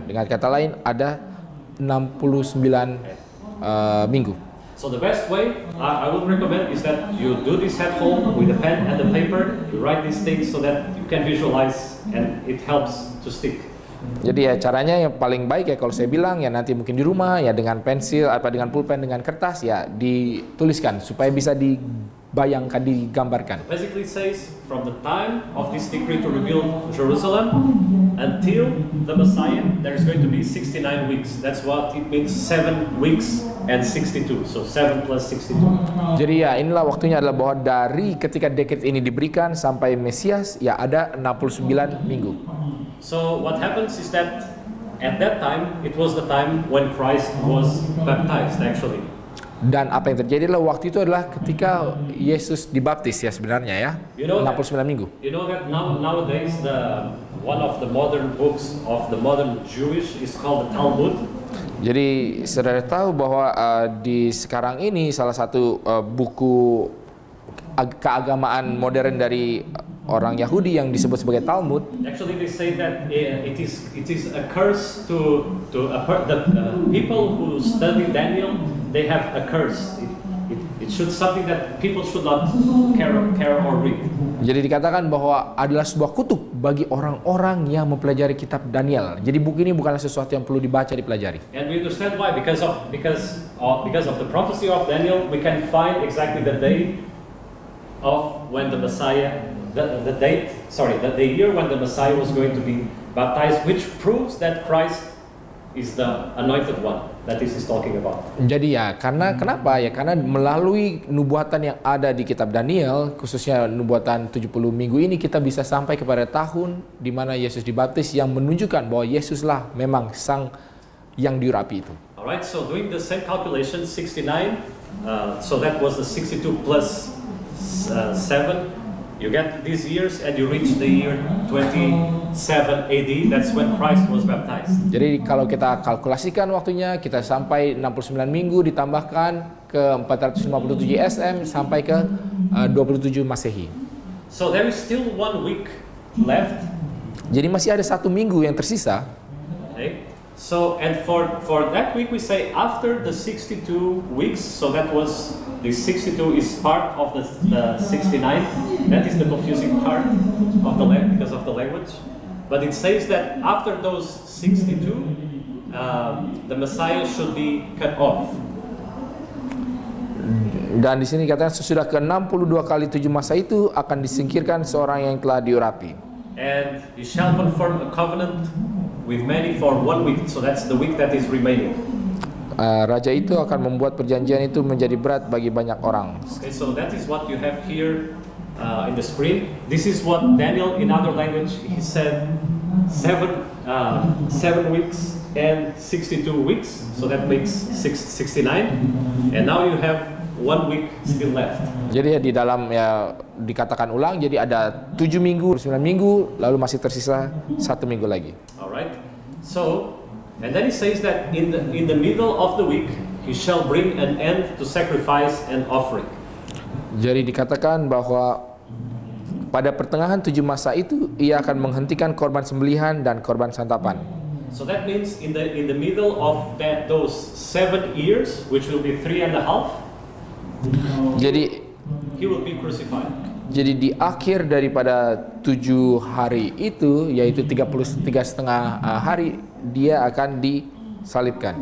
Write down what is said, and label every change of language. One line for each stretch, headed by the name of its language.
Indonesian: Dengan kata lain ada 69 minggu.
English: So the best way I would recommend is that you do this at home with a pen and a paper. You write these things so that you can visualize and it helps to stick.
Indonesian: Jadi ya caranya yang paling baik ya kalau saya bilang ya nanti mungkin di rumah ya dengan pensil atau dengan pulpen dengan kertas ya dituliskan supaya bisa dibayangkan, digambarkan.
English: Basically says from the time of this decree to rebuild Jerusalem until the Messiah there is going to be 69 weeks. That's what it means, 7 weeks and 62. So 7 plus 62.
Indonesian: Jadi ya inilah waktunya adalah bahwa dari ketika dekret ini diberikan sampai Mesias ya ada 69 minggu.
English: So what happens is that at that time it was the time when Christ was baptized actually.
Indonesian: Dan apa yang terjadi adalah waktu itu adalah ketika Yesus dibaptis ya sebenarnya ya. 69 minggu.
English: You know that nowadays one of the modern books of the modern Jewish is called the Talmud.
Indonesian: Jadi saudara tahu bahwa di sekarang ini salah satu buku keagamaan modern dari orang Yahudi yang disebut sebagai Talmud.
English: Actually, they say that it is a curse to the people who study Daniel. They have a curse. It should something that people should not care or read.
Indonesian: Jadi dikatakan bahwa adalah sebuah kutuk bagi orang-orang yang mempelajari kitab Daniel. Jadi buku ini bukanlah sesuatu yang perlu dibaca, dipelajari.
English: And we understand why, because of the prophecy of Daniel, we can find exactly the day of when the Messiah, the year when the Messiah was going to be baptized, which proves that Christ is the anointed one that this is talking about.
Indonesian: Jadi ya, kenapa ya? Karena melalui nubuatan yang ada di kitab Daniel, khususnya nubuatan 70 minggu ini, kita bisa sampai kepada tahun di mana Yesus dibaptis, yang menunjukkan bahwa Yesuslah memang sang yang diurapi itu.
English: Alright, so doing the same calculation, 69, so that was the 62 plus 7. You get these years and you reach the year 27 AD. That's when Christ was baptized.
Indonesian: Jadi kalau kita kalkulasikan waktunya, kita sampai 69 minggu ditambahkan ke 457 SM sampai ke 27 Masehi.
English: So there is still 1 week left.
Indonesian: Jadi masih ada 1 minggu yang tersisa.
English: Okay. So and for that week we say after the 62 weeks. So that was the 62 is part of the 69. That is the confusing part of the because of the language. But it says that after those 62, the Messiah should be cut off.
Indonesian: Dan di sini katakan sesudah ke-62 kali 7 masa itu akan disingkirkan seorang yang telah diurapi.
English: And he shall confirm a covenant with many for 1 week. So that's the week that is remaining.
Indonesian: Raja itu akan membuat perjanjian itu menjadi berat bagi banyak orang.
English: Okay, so that is what you have here in the screen. This is what Daniel, in other language, he said 7 weeks and 62 weeks. So that makes 69. And now you have 1 week still left.
Indonesian: Jadi di dalam ya dikatakan ulang, jadi ada 7 minggu, 9 minggu, lalu masih tersisa 1 minggu lagi.
English: Alright, so and then he says that in the middle of the week he shall bring an end to sacrifice and offering.
Indonesian: Jadi dikatakan bahwa pada pertengahan 7 masa itu ia akan menghentikan korban sembelihan dan korban santapan.
English: So that means in the middle of those 7 years, which will be 3.5,
Indonesian: jadi
English: he will be crucified.
Indonesian: Jadi di akhir daripada 7 hari itu, yaitu 33,5 hari, dia akan disalibkan.